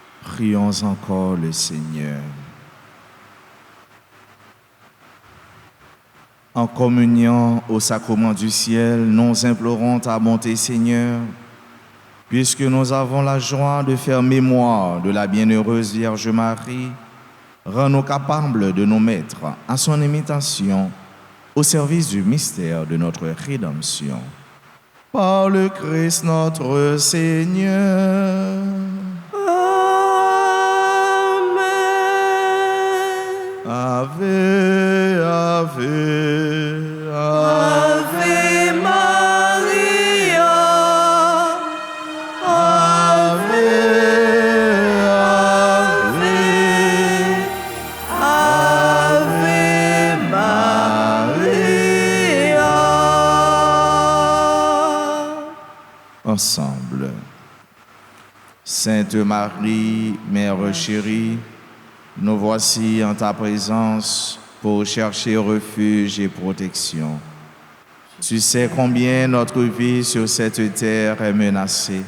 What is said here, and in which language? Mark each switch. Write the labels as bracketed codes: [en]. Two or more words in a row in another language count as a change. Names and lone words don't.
[fr] Prions encore le Seigneur. En communion au sacrement du ciel, nous implorons ta bonté, Seigneur, puisque nous avons la joie de faire mémoire de la bienheureuse Vierge Marie. Rends-nous capables de nous mettre à son imitation au service du mystère de notre rédemption. Par le Christ notre Seigneur. Amen. [la] Ave, Ave, Ave Maria. Ave, Ave, Ave Maria. [fr] Ensemble. Sainte Marie, Mère chérie, nous voici en ta présence pour chercher refuge et protection. Tu sais combien notre vie sur cette terre est menacée.